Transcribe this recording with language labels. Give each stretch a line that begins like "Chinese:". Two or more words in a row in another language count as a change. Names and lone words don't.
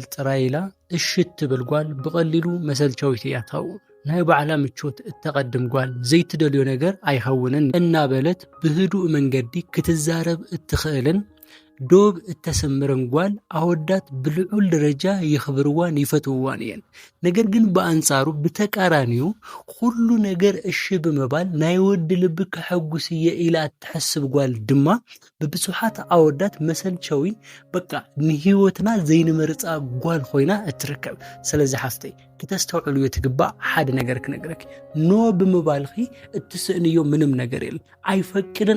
Tigrinya: ጥራይላ እሽት ትብል ጓል ብቐሊሉ መሰልቸዊት እያ ትኸውን ናይ ባዕላ ምቾት እተቀድም ጓል ዘይትደልዮ ነገር ኣይኸውንን እናበለት ብህዱእ መንገዲ ክትዛረብ እትኽእልን ዶብ እተሰምረን ጓል ኣወዳት ብልዑል ደረጃ ይኽብርዋን ይፈትውዋን እየን ነገር ግን በአንጻሩ ብተቃራኒው ሁሉ ነገር እሺ ብምባል ናይ ወዲ ልብ ከሐጉስየ ኢላ ትሐስብ ጓል ድማ በብዙሓት ኣወዳት መሰልቸዊ በቃ ንህይወትና ዘይንመርጻ ጓል ኮይና እትርከብ ስለዚ ሓፍተይ ክትስተውዕሉ ይትግባእ ሓደ ነገር ክነግረክ ኖ ብምባልኺ እትስእንዮ ምንም ነገር የለ ኣይፈቅድን